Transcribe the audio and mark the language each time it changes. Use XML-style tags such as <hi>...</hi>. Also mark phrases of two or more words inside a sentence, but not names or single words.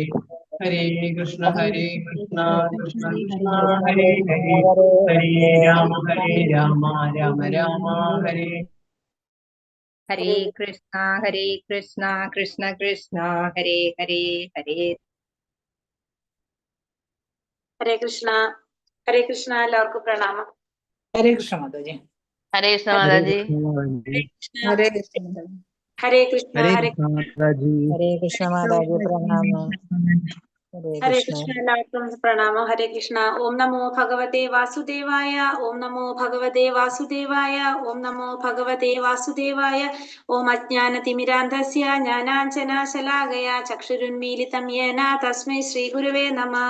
<sa>Hare Krishna, Hare Krishna, Krishna Krishna, Hare Hare. Hare Ram, Hare Ram, Ram Ram, Hare. Hare Krishna, Hare Krishna, Krishna Krishna, Hare Hare, Hare ഹരേ കൃഷ്ണ. ഹരേ കൃഷ്ണ.</sa> <ml>എല്ലാവർക്കും പ്രണാമം. Hare Krishna Mataji. ഹരേ കൃഷ്ണ മാതാജി. ഹരേ കൃഷ്ണ. Hare Krishna Mataji. ഹരേ കൃഷ്ണ. ഹരേ ഹരേ കൃഷ്ണ മാതാജി. Hare Krishna Mataji Pranam. Hare ഹരേ Krishna. കൃഷ്ണ. എല്ലാവർക്കും പ്രണാമം. ഹരേ കൃഷ്ണ.</ml> <sa>ഓം നമോ ഭഗവതേ വാസുദേവായ. ഓം നമോ ഭഗവതേ വാസുദേവായ. ഓം നമോ ഭഗവതേ വാസുദേവായ. ഓം അജ്ഞാനതിമിരാന്ധസ്യ ജ്ഞാനാഞ്ജനശലാകയാ ചക്ഷുരുന്മീലിതം യേന തസ്മൈ ശ്രീഗുരുവേ നമഃ.</sa>